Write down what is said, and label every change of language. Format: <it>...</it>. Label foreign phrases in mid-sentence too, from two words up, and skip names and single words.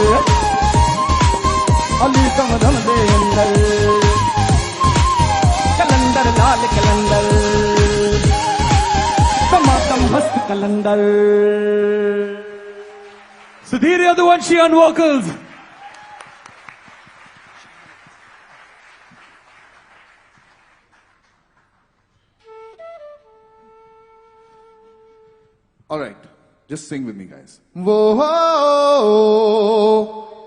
<pa>ਅਲੀ ਦਮ ਦਮ ਦੇ ਅੰਦਰ ਕਲੰਦਰ ਲਾਲ ਕਲੰਦਰ ਦਮਾਦਮ ਮਸਤ ਕਲੰਦਰ</pa> <en>Sudhir Yaduvanshi on vocals. All right. Just sing with me, guys. Whoa.</en>